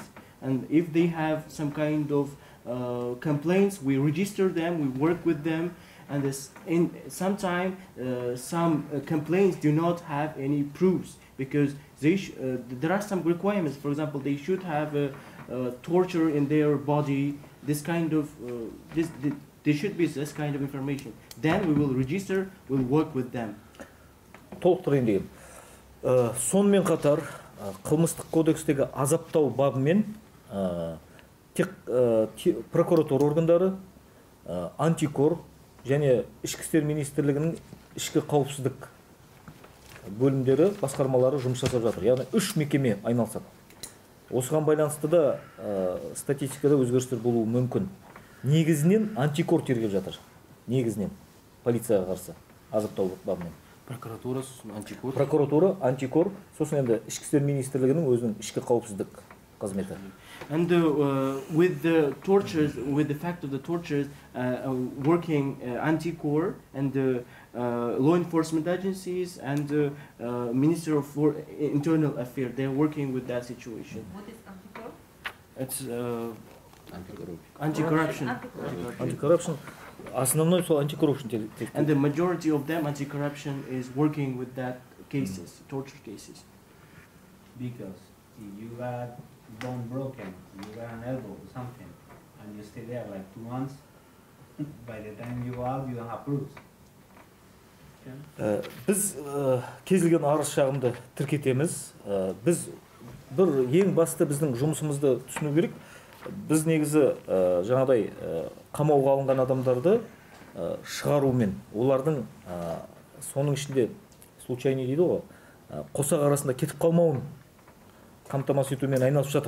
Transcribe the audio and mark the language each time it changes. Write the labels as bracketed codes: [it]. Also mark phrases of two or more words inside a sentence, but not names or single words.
[en] And if they have some kind of complaints, we register them, we work with them, and in sometimes some complaints do not have any proofs because there are some requirements. For example, they should have torture in their body. This kind of there should be this kind of information. Then we will register, we'll work with them. [kk] Толықтырайын деген. Сонымен қатар қылмыстық кодекстегі азаптау бабымен тек прокуратура органдары, антикор және ішкі істер министрлігінің ішкі қауіпсіздік бөлімдері, басқармалары жұмыс жасап жатыр. Яғни 3 мекеме айналысады. Осыған байланысты да статистикада өзгерістер болуы мүмкін. Негізінен антикор тергеп жатыр. Негізінен полицияға қарсы азаптау бабымен. Прокуратура, антикор, сосын енді ішкі істер министрлігінің өзінің ішкі қауіпсіздік қызметі. [en] And with the tortures, with the fact of the tortures, working anti-core and law enforcement agencies and Minister of Internal Affairs, they are working with that situation. What is anti-corruption? It's anti-corruption. Anti-corruption. [kk] Основной сол anti-corruption. [en] And the majority of them, anti-corruption, is working with that cases, torture cases. Because if you got bone broken, you got an elbow or something, and you stay there like 2 months, by the time you go out, you don't have proofs. [kk] Біз кез келген арыз шағымды тіркетеміз. Біз бір ең басты біздің жұмысымызды түсіну керек. Біз негізі жаңадай қамауға алынған адамдарды шығарумен, олардың соның ішінде случайный дейді ғой, қосақ арасында кетіп қалмауын қамтамасыз етумен айналысып жатыр.